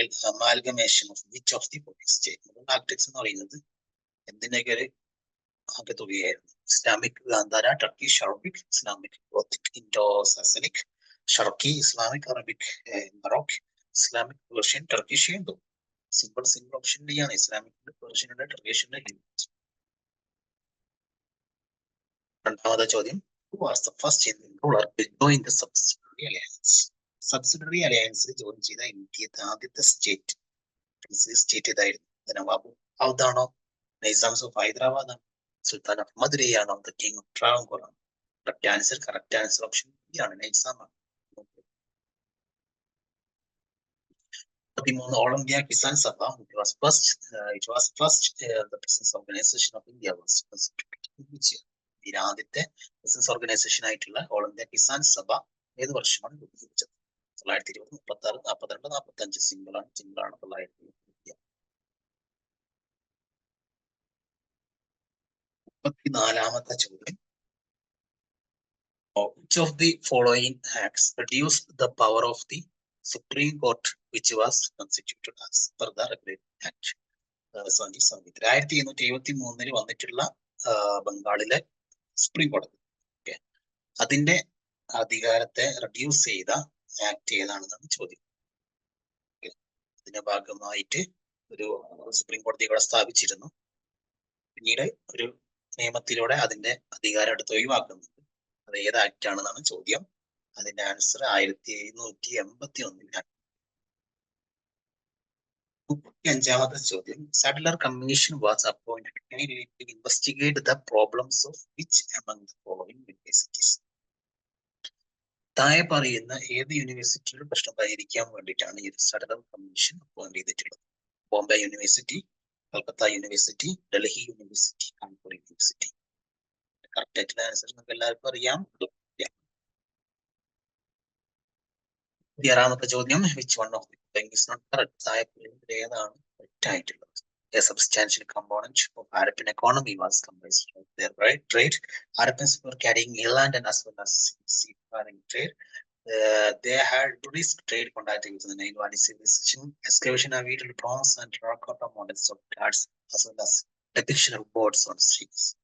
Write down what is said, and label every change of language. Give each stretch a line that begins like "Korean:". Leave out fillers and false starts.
English: Amalgamation of which of the state?
Malayalam: Architects എന്ന് പറയുന്നത് എന്തിന്റെയൊക്കെ ഒരു ആകെത്തുകയായിരുന്നു? Islamic Gandhara, Turkish Arabic, Islamic Gothic, Indo സാസനിക്, ഷർക്കി, Islamic Arabic, മറോക്ക്, Islamic Persian, Turkish, Hindu. Simple option D ആണ്. Islamic പേർഷ്യനുണ്ട്, ടർക്കിഷുണ്ട്, Hindu. 2ാമത്തെ ചോദ്യം,
English: who was the first Indian ruler to join the subsidiary alliance?
Malayalam: Subsidiary അലയൻസിൽ join ചെയ്ത ഇന്ത്യയുടെ ആദ്യത്തെ state ഏതായിരുന്നു? Nawab ഔദാണോ, നൈസാംസ് of Hyderabad, Sultan of Madurai ആണോ, the king of Travancore ആണോ? Correct answer option B ആണ്, നൈസാം ആണ്.
English: 13 all India Kisan Sabha, it was first the business organization of India was constituted.
Malayalam: ഇന്ത്യയിലെ ആദ്യത്തെ ബിസിനസ് ഓർഗനൈസേഷൻ ആയിട്ടുള്ള ഓൾ ഇന്ത്യ കിസാൻ സഭ ഏത് വർഷമാണ് രൂപീകരിച്ചത്? 1920, 36, 42, 45. സിമ്പിൾ ആണ്. 1920. 34ാമത്തെ ചോദ്യം,
English: which of the following acts reduced the power of the Supreme Court which was constituted as per the Regulatory Act?
Malayalam: 1873 വന്നിട്ടുള്ള ബംഗാളിലെ സുപ്രീം കോടതി, അതിന്റെ അധികാരത്തെ റെഡ്യൂസ് ചെയ്ത ആക്ട് ഏതാണെന്നാണ് ചോദ്യം. ഇതിന്റെ ഭാഗമായിട്ട് ഒരു സുപ്രീം കോടതി ഇവിടെ സ്ഥാപിച്ചിരുന്നു. പിന്നീട് ഒരു നിയമത്തിലൂടെ അതിന്റെ അധികാരം എടുത്ത് ഒഴിവാക്കുന്നുണ്ട്. അത് ഏത് ആക്ട് ആണെന്നാണ് ചോദ്യം. അതിന്റെ ആൻസർ 1781. അഞ്ചാമത്തെ ചോദ്യം,
English: Sadler Commission was appointed to investigate the problems of which among the following universities?
Malayalam: താഴെ പറയുന്ന ഏത് യൂണിവേഴ്സിറ്റിയുടെ പ്രശ്നം പരിഹരിക്കാൻ വേണ്ടിയിട്ടാണ് ഈ സഡലർ കമ്മീഷൻ അപ്പോയിന്റ് ചെയ്തിട്ടുള്ളത്? Bombay university, Calcutta university, Delhi university, Kanpur university. Correct ആയിട്ടുള്ള ആൻസർ നമുക്ക് എല്ലാവർക്കും അറിയാം. ആറാമത്തെ ചോദ്യം,
English: Which one of the is not correct?
Malayalam: താഴെ പറയുന്നതിൽ ഏതാണ് തെറ്റായിട്ടുള്ളത്?
English: A substantial component of Harappan economy was comprised of their trade. Harappans were carrying inland and as well as seafaring trade. They had tourist trade contacting with the Nile Valley civilization. Excavation of vital bronze and terracotta models of gods as well as depiction of boats on streets.